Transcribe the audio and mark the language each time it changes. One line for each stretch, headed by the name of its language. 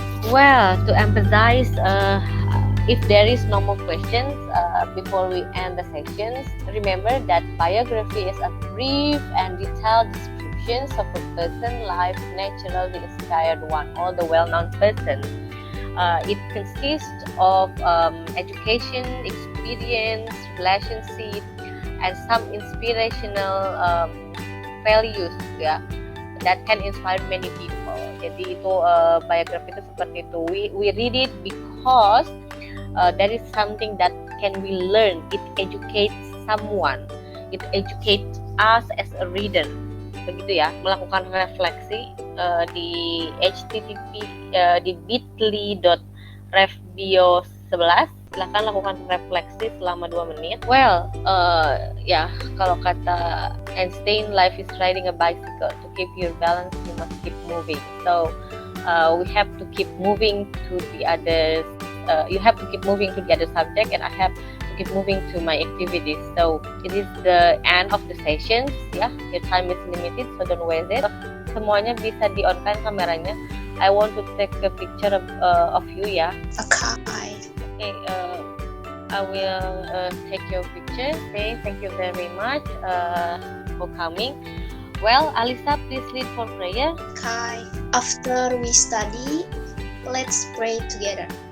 English: Well, to emphasize, if there is no more questions before we end the sessions, remember that biography is a brief and detailed description of a person, life, naturally inspired one, or the well-known person. It consists of education, experience, relationship, and some inspirational values ya. That can inspire many people.
Indonesian: Jadi itu biografi itu seperti itu.
English: We read it because that is something that can be learned. It educates someone. It educates us as a reader.
Indonesian: Begitu ya. Melakukan refleksi di http di bit.ly.revbio11. Silahkan lakukan refleksi selama 2 menit. Well, ya kalau kata Einstein,
English: life is riding a bicycle. To keep your balance, you must keep moving. So we have to keep moving to the other. You have to keep moving to the other subject, and I have to keep moving to my activities. So it is the end of the session. Ya, your time is limited, so don't waste it.
Indonesian: Semuanya bisa di-on-kan kameranya.
English: I want to take a picture of you ya. Okay. Okay, I will take your picture. Okay, thank you very much for coming. Well, Alisa, please lead for prayer. Kai, after we study, let's pray together.